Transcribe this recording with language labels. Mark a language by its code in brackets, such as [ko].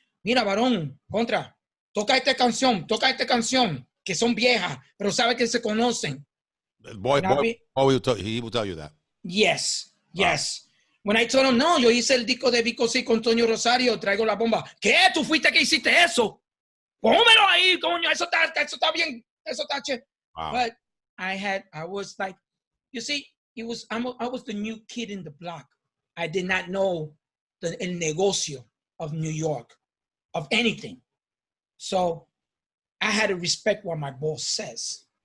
[es] Mira, varón, contra, toca esta canción, que son viejas, pero sabe que se conocen. [en] Boy, he will tell you that. Yes. When I told him, [es] no, yo hice el disco de Vico C con Tono Rosario, traigo la bomba. ¿Qué? ¿Tú fuiste que hiciste eso? Pónmelo ahí, coño, eso está bien, eso está chévere. [en] Wow. But I was like, you see, I was the new kid in the block. I did not know [es] el negocio [en] of New York, of anything. So I had to respect what my boss says.